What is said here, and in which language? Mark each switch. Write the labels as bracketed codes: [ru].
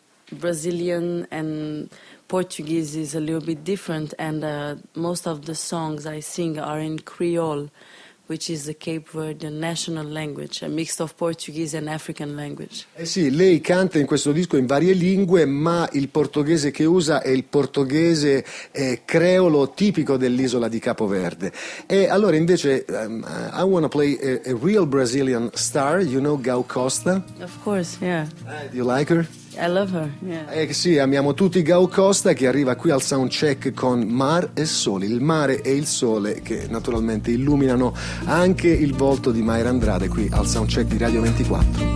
[en] Brazilian and Portuguese is a little bit different, and most of the songs I sing are in Creole, which is the Cape Verdean national language, a mix of Portuguese and African language. [it] Eh sì, lei canta in questo disco in varie lingue, ma il portoghese che usa è il portoghese creolo tipico dell'isola di Capo Verde. E allora invece [en] I want to play a real Brazilian star, you know Gal Costa? Of course, yeah. Do you like her? I love her, yeah. [it] Eh sì, amiamo tutti Gal Costa, che arriva qui al Soundcheck con Mar e Sole, il mare e il sole che naturalmente illuminano anche il volto di Mayra Andrade qui al Soundcheck di Radio 24.